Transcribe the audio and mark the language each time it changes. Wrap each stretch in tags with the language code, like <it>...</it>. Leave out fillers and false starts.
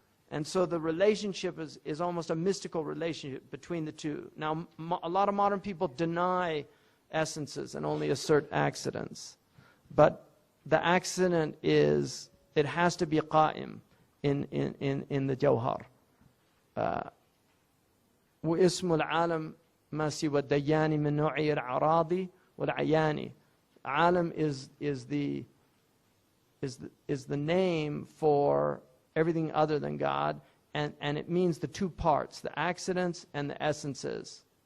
<en>And so the relationship is almost a mystical relationship between the two. Now, a lot of modern people deny essences and only assert accidents. But the accident it has to be qa'im in the jawhar.</en> <ar>واسم العالم ما سوى الديان من نوعي الأعراض والعيان.</ar> <en>Alam is the name for everything other than God, and it means the two parts, the accidents and the essences.</en>